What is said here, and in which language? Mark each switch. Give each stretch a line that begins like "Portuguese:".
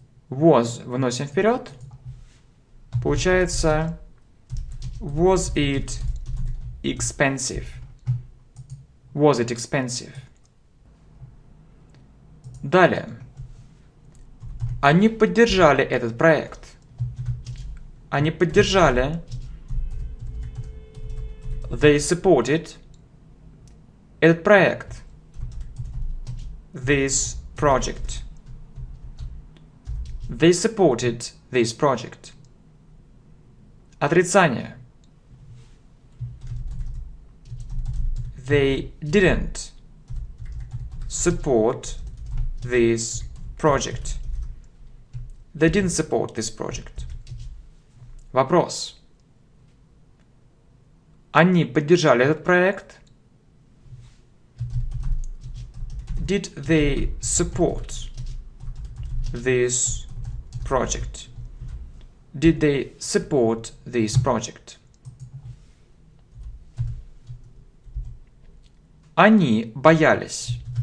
Russian: Was выносим вперед. Получается
English: was it expensive? Was it expensive?
Russian: Далее. Они поддержали этот проект. Они поддержали.
English: They supported
Russian: этот проект.
English: This project. They supported this project.
Russian: Отрицание.
English: They didn't support this project. They didn't support this project.
Russian: Вопрос. Они поддержали этот проект?
English: Did they support this project? Did they support this project?
Russian: Они боялись.